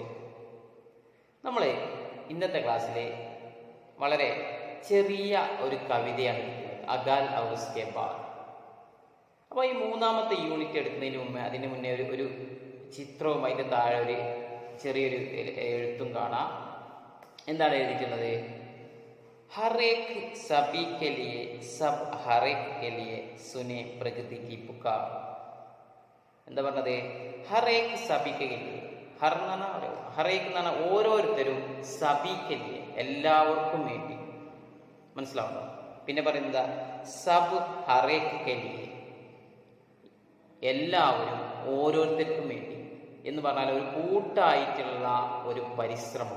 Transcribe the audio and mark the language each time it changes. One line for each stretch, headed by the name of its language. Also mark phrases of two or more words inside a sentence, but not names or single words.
Malayalam: നമ്മൾ ഇന്നത്തെ ക്ലാസ്സിൽ വളരെ ചെറിയ ഒരു കവിതയാണ് അഖാൽ ഔർ ഉസ്കെ ബാദ്. അപ്പോൾ ഈ മൂന്നാമത്തെ യൂണിറ്റ് എടുക്കുന്നതിന് മുമ്പേ അതിന് മുന്നേ ഒരു ചിത്രവും അതിൻ്റെ താഴെ ഒരു ചെറിയൊരു എഴുത്തും കാണാം. എന്താണ് എഴുതിയിട്ടുള്ളത്?
Hindi: हर एक सभी के लिए, सब हर एक के लिए सुने प्रकृति की पुकार.
Malayalam: എന്താ പറഞ്ഞത്?
Hindi: हर एक सभी के लिए.
Malayalam: ഹറേക്ക് എന്നാണ് ഓരോരുത്തരും,
Hindi: सभी के लिए
Malayalam: എല്ലാവർക്കും വേണ്ടി. മനസ്സിലാവുന്നു? പിന്നെ പറയുന്നത്
Hindi: सब हर एक के लिए
Malayalam: എല്ലാവരും ഓരോരുത്തർക്കും വേണ്ടി എന്ന് പറഞ്ഞാൽ ഒരു കൂട്ടായിട്ടുള്ള ഒരു പരിശ്രമം.